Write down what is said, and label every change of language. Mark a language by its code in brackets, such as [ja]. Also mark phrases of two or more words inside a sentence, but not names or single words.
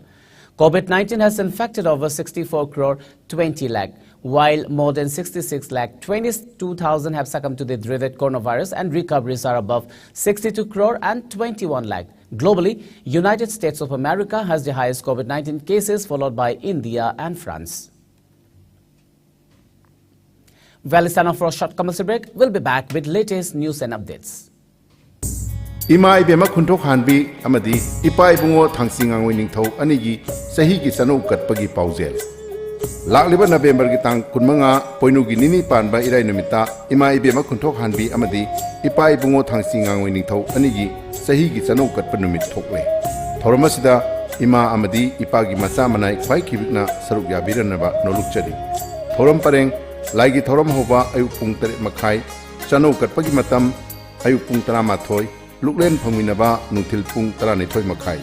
[en] COVID-19 has infected over 64 crore 20 lakh, while more than 66 lakh 22,000 have succumbed to the dreaded coronavirus and recoveries are above 62 crore and 21 lakh. Globally, United States of America has the highest COVID-19 cases, followed by India and France. Well, it's time for a short commercial break. We'll be back with latest news and updates. [mni] Ima ibema khunthok hanbi amadi ipa ibungo thangsing angoi ningthau anigi sahi gi chano katpagi paujel lakliba November gi tang kunmanga poinu gi nini panba irai numita ima ibema khunthok hanbi amadi ipa ibungo thangsing angoi ningthau anigi sahi gi chano katpa numit thokle thoromasida ima amadi ipa gi macha manai khwai khibikna saruk ya biranaba noluk chadi thorom pareng laigi thorom hoba ayu pung 3 makhai chano katpagi matam ayu pung 13 Luklen Paminaba, Nutil Pung Taranitoy Makai.